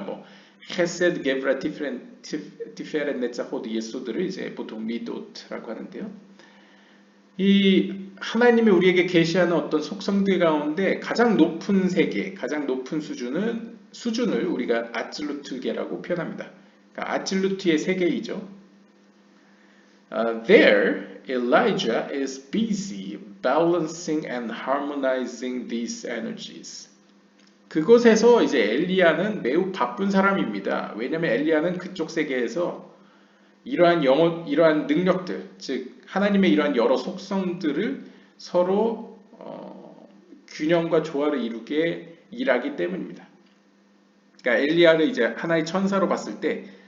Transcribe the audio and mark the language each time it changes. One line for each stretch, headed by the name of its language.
Korean: 뭐 헤세드, 게브라, 티페렛, 네자호드, 예소드를 이제 보통 미도트라고 하는데요. 이 하나님이 우리에게 계시하는 어떤 속성들 가운데 가장 높은 세계, 가장 높은 수준을 우리가 아찔루트계라고 표현합니다. 그러니까 아찔루트의 세계이죠.
English: There, Elijah is busy balancing and harmonizing these energies.
Korean: 그곳에서 이제 엘리야는 매우 바쁜 사람입니다. 왜냐하면 엘리야는 그쪽 세계에서 이러한 능력들, 즉 하나님의 이러한 여러 속성들을 서로 균형과 조화를 이루게 일하기 때문입니다. 그러니까 엘리야를 이제 하나의 천사로 봤을 때